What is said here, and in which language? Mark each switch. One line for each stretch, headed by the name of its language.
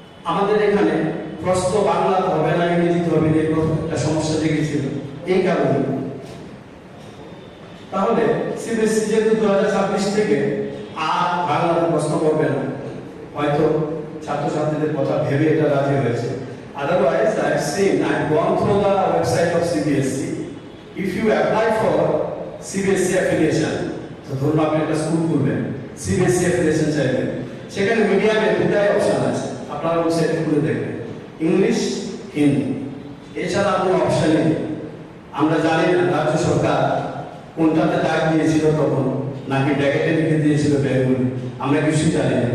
Bangla: আমাদের এখানে প্রশ্ন বাংলাতে হবে না, ইংরেজিতে হবে না, একটা সমস্যা জেগেছিল এই কারণে। তাহলে সিবিএসসি যেহেতু 2026 থেকে আর বাংলাতে প্রশ্ন করবে না, হয়তো ছাত্রছাত্রীদের কথা ভেবে এটা রাজি হয়েছে।
English: Otherwise, I've gone through the website of CBSE. If you apply for CBSE affiliation,
Bangla: তো ধরুন আপনি একটা স্কুল খুলবেন, CBSE affiliation চাইবেন, সেখানে মিডিয়ামে দুটাই অপশন আছে, আপনারা ওয়েবসাইটে খুলে দেখবেন, ইংলিশ, হিন্দি, এছাড়া কোনো অপশন নেই। আমরা জানি না রাজ্য সরকার কোনটাতে ডাক দিয়েছিল তখন, নাকি ব্র্যাকেটে লিখে দিয়েছিল বেঙ্গলি, আমরা কিছু জানি না।